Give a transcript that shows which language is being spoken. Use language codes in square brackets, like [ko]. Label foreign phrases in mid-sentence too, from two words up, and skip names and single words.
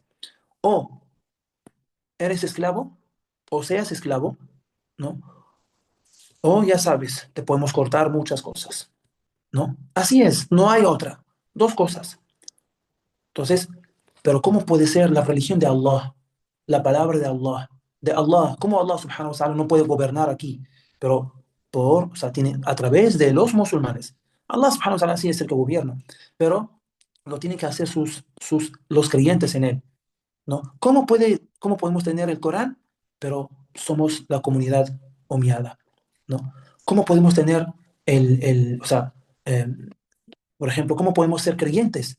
[es] O eres esclavo, o seas esclavo, ¿no? O ya sabes, te podemos cortar muchas cosas, ¿no? Así es, no hay otra. Dos cosas. Entonces, pero ¿cómo puede ser la religión de Allah, la palabra de Allah? ¿Cómo Allah [ar] سبحانه وتعالى [es] no puede gobernar aquí? Pero o sea, tiene, a través de los musulmanes. Allah [ar] سبحانه وتعالى [es] sí es el que gobierna, pero lo tienen que hacer los creyentes en él, ¿no? ¿Cómo podemos tener el Corán, pero somos la comunidad humiada, ¿no? ¿Cómo podemos tener o sea, eh, por ejemplo, cómo podemos ser creyentes?